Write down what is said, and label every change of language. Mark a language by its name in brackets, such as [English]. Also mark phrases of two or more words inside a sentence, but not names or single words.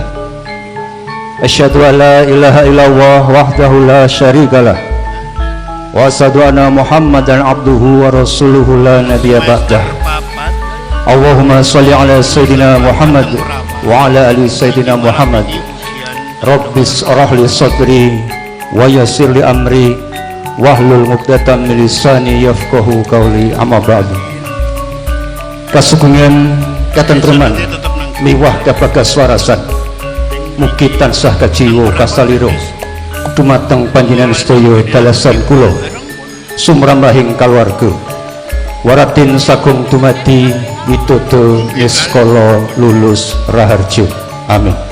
[Arabic] أشهد أن لا إله إلا الله وحده لا شريك له وأشهد أن محمدا عبده ورسوله لا نبي بعده. اللهم صل على سيدنا محمد وعلى آل سيدنا محمد. رب اشرح لي صدري ويسر لي أمري واحلل عقدة من لساني يفقهوا قولي، أما بعد. [Javanese] Kasugengan katentreman miwah kabagas warasan mugi tansah kajiwa kasalira dumateng panjenengan sedaya dalasan kula sumrambahing kaluwarga waratin sagung dumadi widodo niskala lulus raharja, amin.